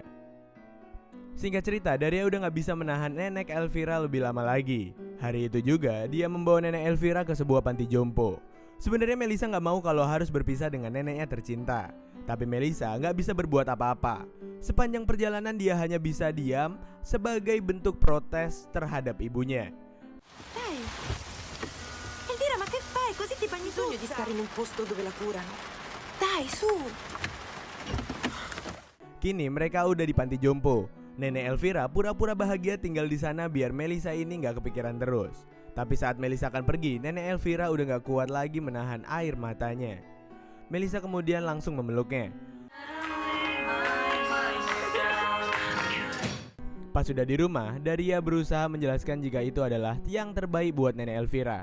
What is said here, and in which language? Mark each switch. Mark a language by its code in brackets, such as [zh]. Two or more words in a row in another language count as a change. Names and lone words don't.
[id] Singkat cerita, Daria udah gak bisa menahan nenek Elvira lebih lama lagi. Hari itu juga dia membawa nenek Elvira ke sebuah panti jompo. Sebenarnya Melissa gak mau kalau harus berpisah dengan neneknya tercinta. Tapi Melissa gak bisa berbuat apa-apa. Sepanjang perjalanan dia hanya bisa diam sebagai bentuk protes terhadap ibunya. [it] Dai! Elvira, ma che fai? Così ti bagni tutta! Bisogno di stare in un posto dove la curano. Dai, su! [id] Kini mereka udah di panti jompo. Nenek Elvira pura-pura bahagia tinggal di sana biar Melissa ini gak kepikiran terus. Tapi saat Melissa akan pergi, nenek Elvira udah gak kuat lagi menahan air matanya. Melissa kemudian langsung memeluknya. Pas sudah di rumah, Daria berusaha menjelaskan jika itu adalah yang terbaik buat nenek Elvira.